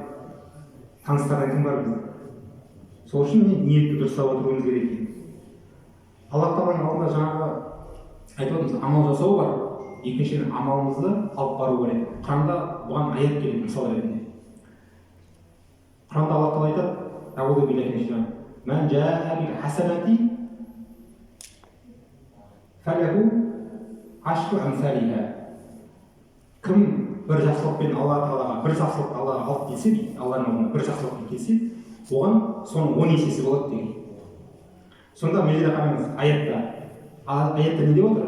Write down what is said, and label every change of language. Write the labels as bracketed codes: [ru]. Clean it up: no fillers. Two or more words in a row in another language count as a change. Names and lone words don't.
[kk] Таныстардан кім бар бізде? Сол үшін ниетті дұрыстап отыруымыз керек екен. Аллах тағаланың алдында жаңағы айтып отырмыз, амал жасау бар, екіншіден амалымызды алып бару керек. Құранда бұған аят келеді мысал ретінде. Құранда Аллах тағала айтады, [ar] أعوذ بالله من الشيطان الرجيم. من جاء بالحسنة فله عشر أمثالها. [kk] Кім бір жақсылықпен Алла тағалаға бір жақсылықты Аллаға алып келсе дейді, Алланың алдына бір жақсылықпен келсе, оған соның 10 есесі болады деген. Сонда мына жерде қараңыз, аятта не деп отыр?